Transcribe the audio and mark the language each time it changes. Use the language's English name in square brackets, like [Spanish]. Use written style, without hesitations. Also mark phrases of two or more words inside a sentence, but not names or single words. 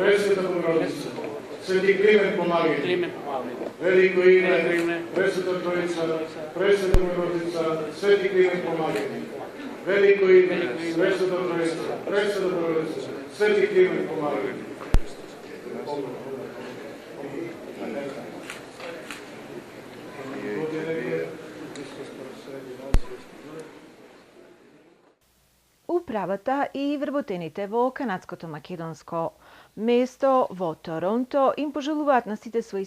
[Macedonian] Пресвета Богородица, Свети Климен помагај, Велико име, Пресвета Тројица, Пресвета Богородица, Свети Климен помагај, Велико име, Пресвета Тројица, Пресвета Богородица, Свети Климен помагај. Управата и вработените во канадското македонско место во Торонто им пожелуваат на сите своји